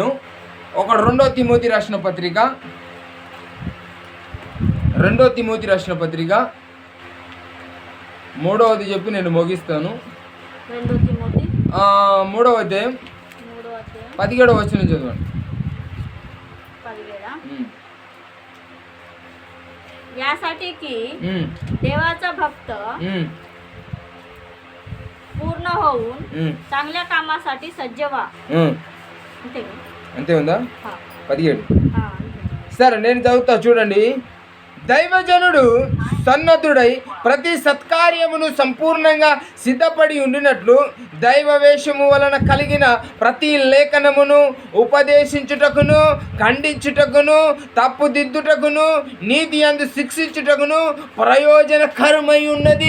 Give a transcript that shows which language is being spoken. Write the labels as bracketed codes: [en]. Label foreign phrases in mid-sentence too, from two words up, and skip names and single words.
[te] రెండో తిమోతి రాసిన పత్రిక మూడవది చెప్పి నేను ముగిస్తాను. 2 తిమోతి 3వ అధ్యాయం 17వ వచనం చదవండి. [mr] 17 यासाठी की देवाचा भक्त पूर्ण होऊन चांगल्या कामासाठी सज्ज व्हा. [te] అంతే ఉందా? 17 సరే నేను చదువుతా చూడండి. దైవజనుడు సన్నద్ధుడై ప్రతి సత్కార్యమును సంపూర్ణంగా సిద్ధపడి ఉండినట్లు దైవవేషము వలన కలిగిన ప్రతి లేఖనమును ఉపదేశించుటకును, ఖండించుటకును, తప్పుదిద్దుటకును, నీతి యందు శిక్షించుటకును ప్రయోజనకరమై ఉన్నది.